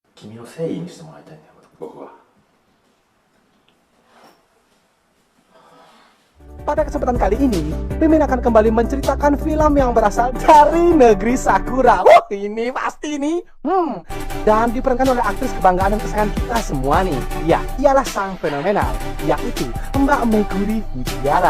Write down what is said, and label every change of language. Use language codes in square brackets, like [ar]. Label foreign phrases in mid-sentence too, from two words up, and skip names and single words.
[ja] 君の誠意にしてもらいたいんだよ、僕は。 [id] Pada kesempatan kali ini, Mimin akan kembali menceritakan film yang berasal dari negeri Sakura. Ini pasti nih. Dan diperankan oleh aktris kebanggaan dan kesayangan kita semua nih. Ya, ialah sang fenomenal, yaitu Mbak Meguri Fujiwara.